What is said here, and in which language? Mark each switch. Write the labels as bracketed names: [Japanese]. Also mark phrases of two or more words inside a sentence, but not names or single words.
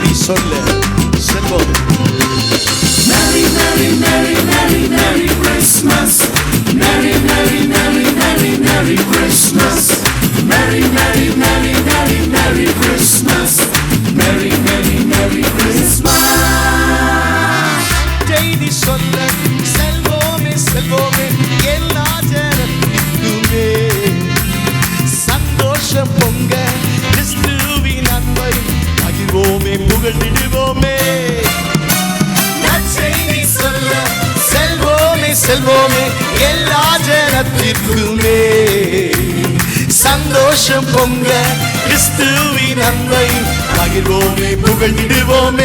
[Tamil] சொல்ல செல்வோம். [English] Merry, Merry, Merry, Merry, Merry Christmas. Merry, Merry, Merry, Merry, Merry Christmas. Merry, Merry, Merry, Merry, Merry Christmas. Merry, Merry, Merry Christmas. [Tamil] செய்தி சொல்ல செல்வோமே செல்வோமே எல்லா ஜனத்துக்குமே சந்தோஷம் பொங்க கிறிஸ்துவின் அன்பை பகிர்வோமே புகழ்ந்திடுவோமே. நற்செய்தி சொல்ல செல்வோமே செல்வோமே எல்லா ஜனத்திற்குமே சந்தோஷம் பொங்க கிறிஸ்துவின் அன்பை பகிர்வோமே புகழ்ந்திடுவோமே.